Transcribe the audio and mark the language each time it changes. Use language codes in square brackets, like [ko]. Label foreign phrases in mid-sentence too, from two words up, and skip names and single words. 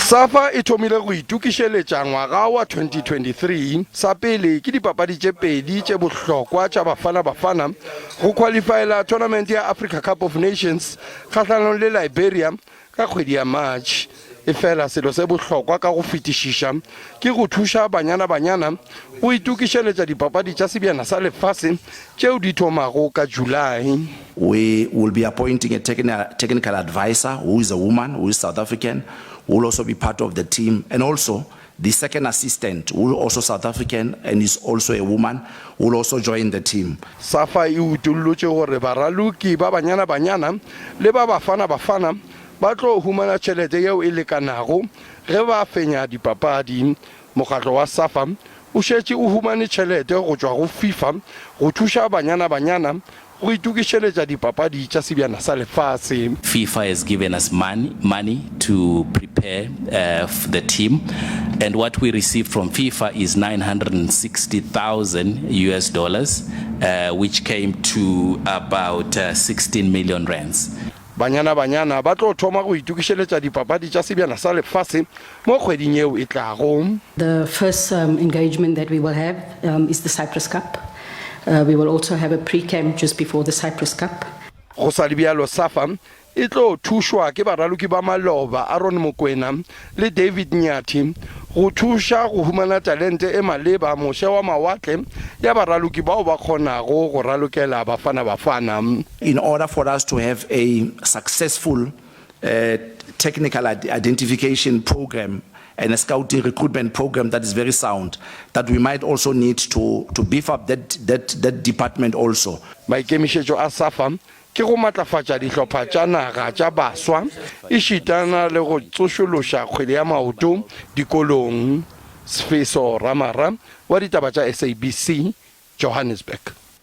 [nso] SAFA e thomile go itukišeletša ngwaga wa 2023 sa pele ke dipapadi tše pedi tše bohlokwa tša Bafana Bafana go qualifyela thonamente ya Africa Cup of Nations kgahlanong le Liberia ka kgwedi ya March. Efela selo se bohlokwa ka go fetišiša ke go thusa Banyana Banyana go itukišeletša dipapadi tša sebjana sa lefase tšeo di thomago ka Julae. [en] We will be appointing a technical advisor who is a woman, who is South African, who will also be part of the team, and also the second assistant, who is also South African and is also a woman, who will also join the team. [nso] SAFA e utullotše gore baraloki ba Banyana Banyana le ba Bafana Bafana ba tlo humana tšhelete yeo e lekanago ge ba fenya dipapadi. Mokgatlo wa SAFA o šetše o humane tšhelete go tšwa go FIFA go thuša Banyana Banyana go itukišeletša dipapadi tša sebjana sa lefase. [en] FIFA has given us money to prepare the team, and what we received from FIFA is $960,000, which came to about 16 million rands. [nso] Banyana Banyana ba tlo thoma go itukišeletša dipapadi tša sebjana sa lefase mo kgweding yeo e tlago. [en] The first engagement that we will have is the Cyprus Cup. We will also have a pre-camp just before the Cyprus Cup. [nso] Go sa le bjalo SAFA e tlo thušwa ke baraloki ba maloba Aaron Mokwena le David Nyathi go thuša go humana talente e maleba mose wa mawatle ya baraloki bao ba kgonago go ralokela Bafana Bafana. [en] In order for us to have a successful technical identification program and a scouting recruitment program that is very sound, that we might also need to beef up that department also. [nso] Maikemišetšo a SAFA ke go maatlafatša dihlopha tša naga tša baswa e šitana le go tsošološa kgwele ya maoto dikolong. Sfeso Ramara wa Ditaba tša SABC, Johannesburg.